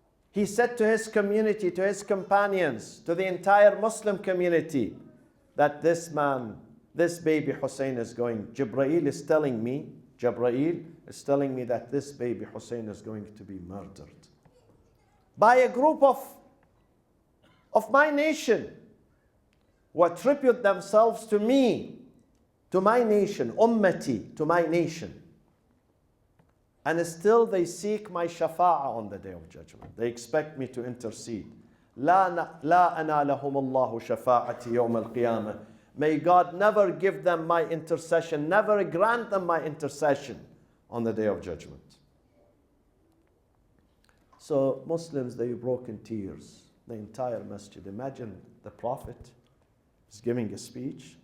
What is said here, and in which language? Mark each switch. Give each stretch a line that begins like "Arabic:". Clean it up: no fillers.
English: He said to his community, to his companions, to the entire Muslim community, that this man, this baby Hussein is going, Jibreel is telling me that this baby Hussein is going to be murdered by a group of my nation who attribute themselves to me, to my nation, ummati, to my nation. And still they seek my shafa'ah on the day of judgment. They expect me to intercede.
Arabic: لا أنالهم الله شفاعتي يوم القيامة.
English: May God never give them my intercession, never grant them my intercession on the day of judgment. So Muslims, they broke in tears, the entire masjid. Imagine the Prophet is giving a speech.